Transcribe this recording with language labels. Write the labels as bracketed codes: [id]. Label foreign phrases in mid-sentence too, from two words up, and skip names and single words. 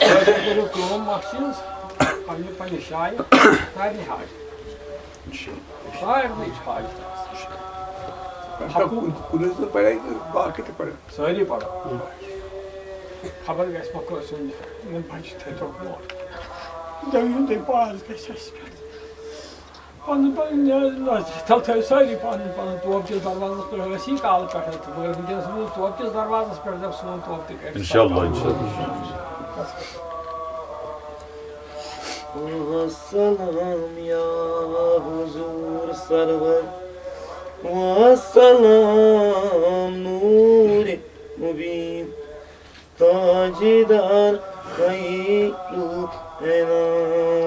[ks] کٔرِو کٲم اکھ چیٖز پنٛنہِ جایہِ سارنٕے حاج سارنٕے چھِ حاج سٲری پَرو خبر گژھِ ما کٲنٛسہِ ہُنٛد یِم بَچہِ تھٲیتو برونٛٹھ دٔیِم تُہۍ پاس گژھِ اَسہِ پٮ۪ٹھ پَنُن تھَو تھٲیِو سٲری پَنُن پَنُن توپچِس دروازَس پٮ۪ٹھ ٲسۍ یی کالہٕ پٮ۪ٹھَے تہٕ مگر وٕنکٮ۪نَس وٕنہِ توپچِس دروازَس پٮ۪ٹھ دَپ سون توپ تہِ کَرِ اِنشاءاللہ [ur] والسلام یا حضور سرور والسلام نور مبین تاجدار خیر انام